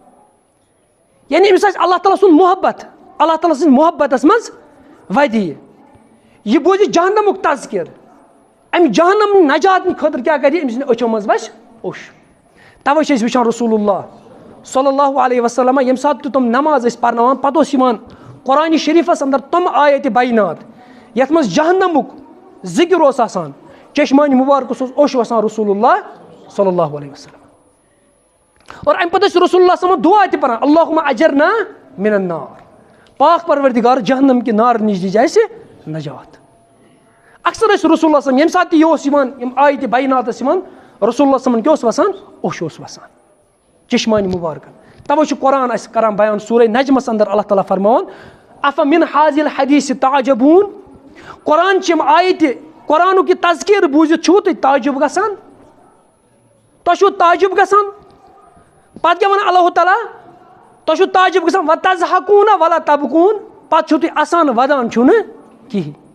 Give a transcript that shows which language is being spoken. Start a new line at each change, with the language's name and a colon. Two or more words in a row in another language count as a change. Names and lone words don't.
Kashmiri: یعنی أمِس آسہِ اللہ تعالیٰ سُنٛد محبت اللہ تعالیٰ سٕنٛدِ محبتس منٛز وَدِ یہِ بوزِ جہنمُک تذکِر اَمہِ جہنم نجات خٲطرٕ کیاہ کرِ أمۍ سٕنٛدِ أچھو منٛز وَسہِ اوٚش تَوے چھِ أسۍ وٕچھان رسول اللہ
Arabic: صلی اللہ علیہ وسلم
Kashmiri: ییٚمہِ ساتہٕ تہِ تِم نماز ٲسۍ پرناوان پتہٕ اوس یِوان قرآنِ شریٖفس انٛدر تِم آیتِ بینات یتھ منٛز جہنمُک ذِکر اوس آسان چشمانہِ مُبارکس اوس اوٚش وسان رسول اللہ
Arabic: صلی اللہ علیہ وسلم
Kashmiri: اور اَمہِ پتہٕ ٲسۍ رسول اللہ صٲبن دُعا تہِ پران
Arabic: اللہُمہ اجرنا من النار
Kashmiri: پاک پروردِگار جہنم کہِ نارٕ نِش دِجہِ اَسہِ نجات اکثر ٲسۍ رسول اللہ صٲب ییٚمہِ ساتہٕ تہِ یہِ اوس یِوان یِم آیتِ بینات ٲسۍ یِوان رسول اللہ صٲبن کیاہ اوس وسان اوٚش اوس وسان چشمانہِ مُبارکن تَوے چھُ قرآن اَسہِ کران بیان سورہ نجمس انٛدر اللہ تعالیٰ فرماوان
Arabic: افمن حاظل حدیث تعجبون
Kashmiri: قرآن چھِ یِم آیتہِ قرآنُک یہِ تذکیٖر بوٗزِتھ چھُو تُہۍ تعجب گژھان تۄہہِ چھُو تعجب گژھان پتہٕ کیاہ وَنان اللہ تعالیٰ تۄہہِ چھُو تعجب گژھان
Arabic: وَتَضحَکوٗنَ وَلَا تَبکوٗن
Kashmiri: پتہٕ چھُو تُہۍ اَسان ودان چھُو نہٕ کِہینۍ